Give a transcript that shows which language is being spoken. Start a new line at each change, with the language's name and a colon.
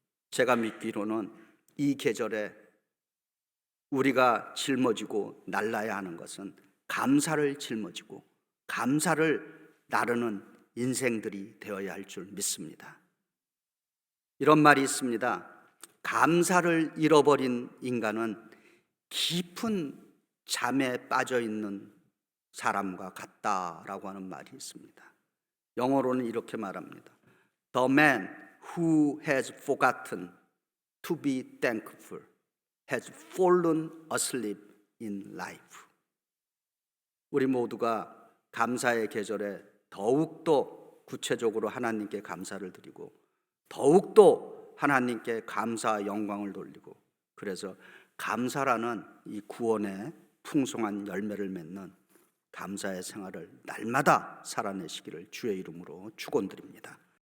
Korean: 제가 믿기로는 이 계절에 우리가 짊어지고 날라야 하는 것은 감사를 짊어지고 감사를 나르는 인생들이 되어야 할 줄 믿습니다. 이런 말이 있습니다. 감사를 잃어버린 인간은 깊은 잠에 빠져 있는 사람과 같다라고 하는 말이 있습니다. 영어로는 이렇게 말합니다.
English: The man who has forgotten to be thankful has fallen asleep in life.
Korean: 우리 모두가 감사의 계절에 더욱더 구체적으로 하나님께 감사를 드리고 더욱더 하나님께 감사 영광을 돌리고, 그래서 감사라는 이 구원의 풍성한 열매를 맺는 감사의 생활을 날마다 살아내시기를 주의 이름으로 축원드립니다.